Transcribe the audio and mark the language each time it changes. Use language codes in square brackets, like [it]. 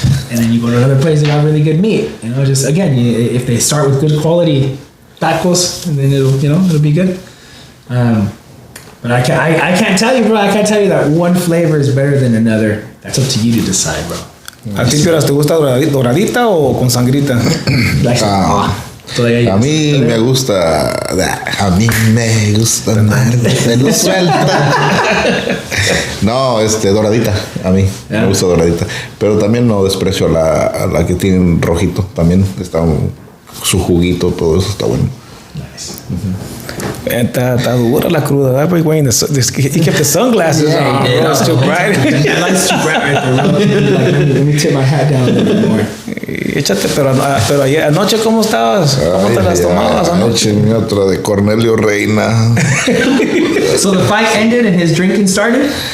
[en] And then you go to another place that got really good meat. Just again, if they start with good quality tacos, and then it'll be good. But I can't tell you, bro. I can't tell you that one flavor is better than another. That's up to you to decide, bro. [es] ¿A ti te gusta doradita o con sangrita? [en] Like, [es] A mí me gusta. A mí me gusta andar de luz suelta. No, doradita. A mí me gusta doradita. Pero también no desprecio a la que tiene rojito. También está su juguito, todo eso está bueno. [en] Nice. [es] Está dura la cruda, ¿verdad? [en] But wearing he kept the sunglasses on. Yeah. It's too bright. That light's too bright right there. Let me tip my hat down a little bit more. [es] Échate, pero ayer, anoche, ¿cómo estabas? ¿Cómo te las tomabas anoche? Échenme otra de Cornelio Reina. [en] So the fight ended and his drinking started?